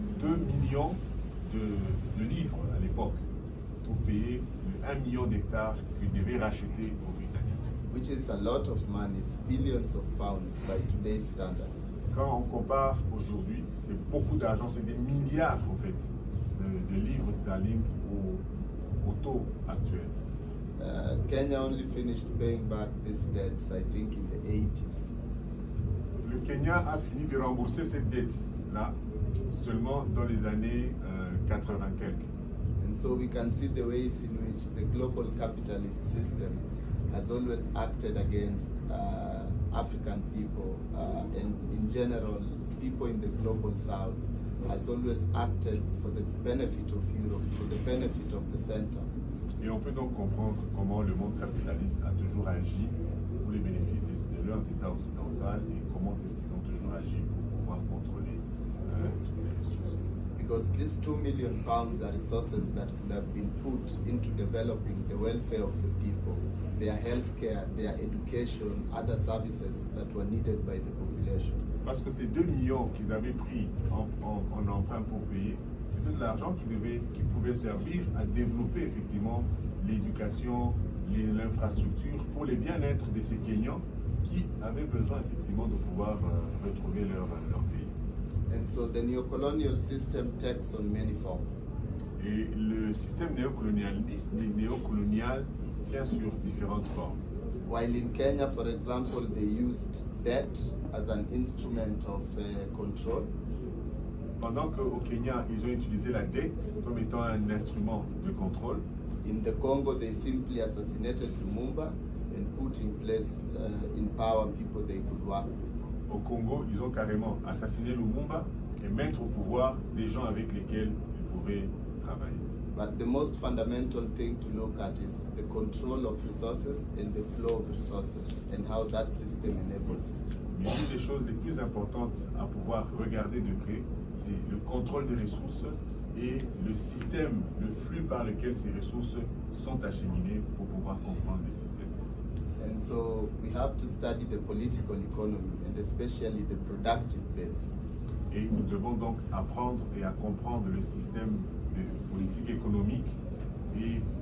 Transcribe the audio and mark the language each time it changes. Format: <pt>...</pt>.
<fr>2 millions de livres à l'époque pour payer 1 million d'hectares qu'ils devaient racheter aux Britanniques.</fr> <en>Which is a lot of money, it's billions of pounds by today's standards.</en> <fr>Quand on compare aujourd'hui, c'est beaucoup d'argent, c'est des milliards en fait de livres sterling au taux actuel.</fr> <en>Kenya only finished paying back these debts, I think, in the 80s.</en> <fr>Le Kenya a fini de rembourser cette dette-là seulement dans les années 80 quelques.</fr> <en>And so we can see the ways in which the global capitalist system has always acted against African people and in general people in the global south, has always acted for the benefit of Europe, for the benefit of the center.</en> <fr>Et on peut donc comprendre comment le monde capitaliste a toujours agi pour les bénéfices de leurs États occidentaux et comment est-ce qu'ils ont toujours agi pour pouvoir contrôler toutes les ressources.</fr> <en>Because these 2 million pounds are resources that could have been put into developing the welfare of the people, their healthcare, their education, other services that were needed by the population.</en> <fr>Parce que ces 2 millions qu'ils avaient pris en emprunt pour payer, c'était de l'argent qui pouvait servir à développer effectivement l'éducation, l'infrastructure pour le bien-être de ces Kenyans qui avaient besoin effectivement de pouvoir retrouver leur pays.</fr> <en>And so the neo-colonial system takes on many forms.</en> <fr>Et le système néocolonial tient sur différentes formes.</fr> <en>While in Kenya, for example, they used debt as an instrument of control.</en> <fr>Pendant qu'au Kenya, ils ont utilisé la dette comme étant un instrument de contrôle.</fr> <en>In the Congo, they simply assassinated Lumumba and put in place in power people they could work with.</en> <fr>Au Congo, ils ont carrément assassiné Lumumba et mettre au pouvoir des gens avec lesquels ils pouvaient travailler.</fr> <en>But the most fundamental thing to look at is the control of resources and the flow of resources and how that system enables it.</en> <fr>Mais une des choses les plus importantes à pouvoir regarder de près, c'est le contrôle des ressources et le système, le flux par lequel ces ressources sont acheminées pour pouvoir comprendre le système.</fr> <en>And so we have to study the political economy and especially the productive base.</en> <fr>Et nous devons donc apprendre et à comprendre le système de politique économique et</fr>